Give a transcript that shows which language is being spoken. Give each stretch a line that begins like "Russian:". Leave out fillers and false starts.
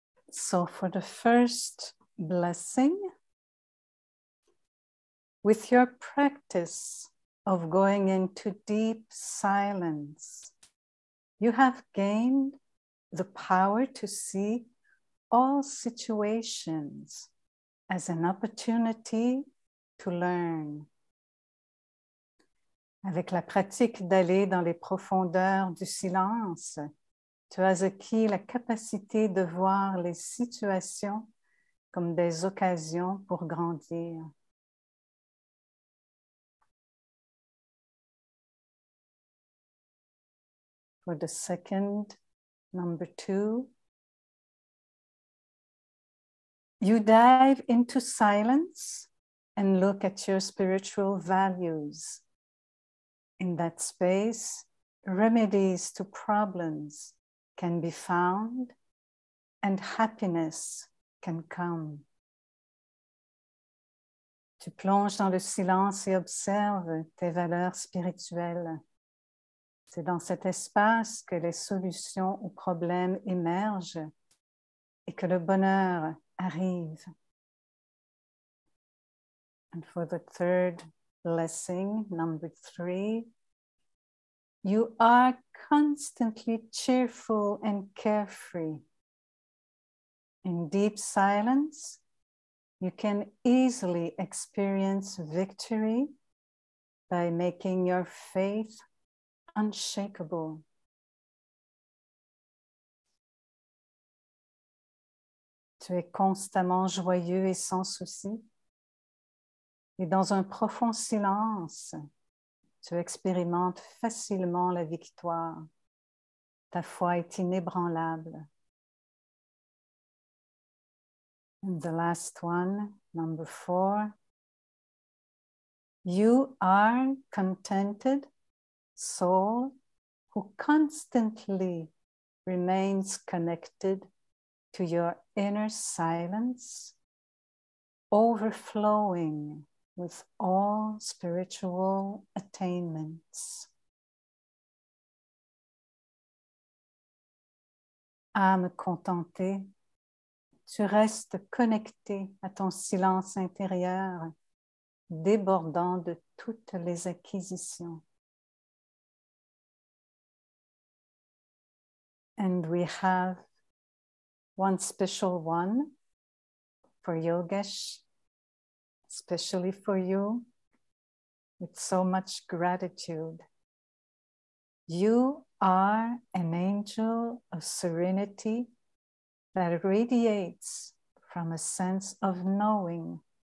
English: So for the first blessing, with your practice of going into deep silence, you have gained the power to see all situations as an opportunity to learn.
French: Avec la pratique d'aller dans les profondeurs du silence, tu as acquis la capacité de voir les situations comme des occasions pour grandir.
English: For the second, number 2, you dive into silence and look at your spiritual values. In that space, remedies to problems can be found and happiness can come.
French: Tu plonges dans le silence et observes tes valeurs spirituelles. C'est dans cet espace que les solutions aux problèmes émergent et que le bonheur arrive.
English: And for the third blessing, number 3, you are constantly cheerful and carefree. In deep silence, you can easily experience victory by making your faith unshakable.
French: Tu es constamment joyeux et sans souci. Et dans un profond silence, tu expérimentes facilement la victoire. Ta foi est inébranlable.
English: And the last one, number 4. You are contented soul who constantly remains connected to your inner silence, overflowing with all spiritual attainments.
French: Âme contentée, tu restes connecté à ton silence intérieur, débordant de toutes les acquisitions.
English: And we have one special one for Yogesh, especially for you, with so much gratitude. You are an angel of serenity that radiates from a sense of knowing.